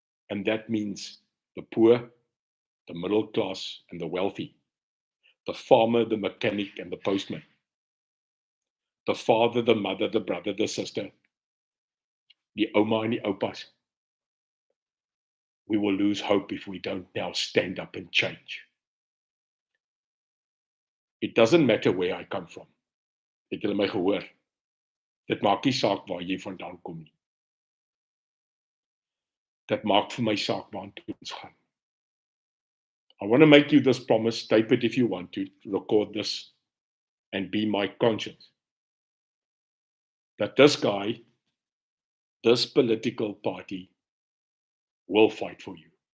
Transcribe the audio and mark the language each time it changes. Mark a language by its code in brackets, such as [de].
[en] And that means the poor, the middle class, and the wealthy, the farmer, the mechanic, and the postman, the father, the mother, the brother, the sister, the oma and the opas. We will lose hope if we don't now stand up and change. It doesn't matter where I come from. [af] Het julle my gehoor? Dit maak nie saak waar jy vandaan kom nie. Dit maak vir my saak waartoe ons gaan. [en] I want to make you this promise, type it if you want to, record this, and be my conscience. That this guy, this political party, will fight for you.